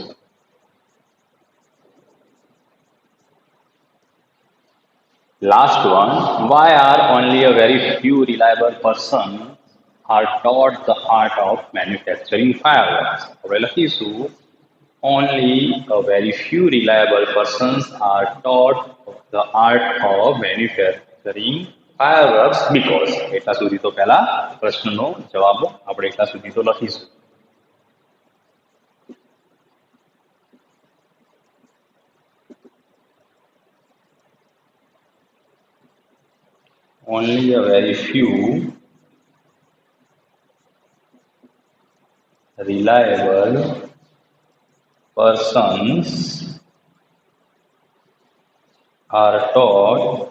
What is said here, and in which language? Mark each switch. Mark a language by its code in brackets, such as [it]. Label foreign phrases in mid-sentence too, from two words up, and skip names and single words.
[en] Last one, why are only a very few reliable persons are taught the art of manufacturing fireworks? [gu] હવે લખીશું [en] only a very few reliable persons are taught the art of manufacturing fireworks because [gu] એટલા સુધી તો પહેલા પ્રશ્નનો જવાબ આપણે એટલા સુધી તો લખીશું. [en] Only a very few reliable persons are taught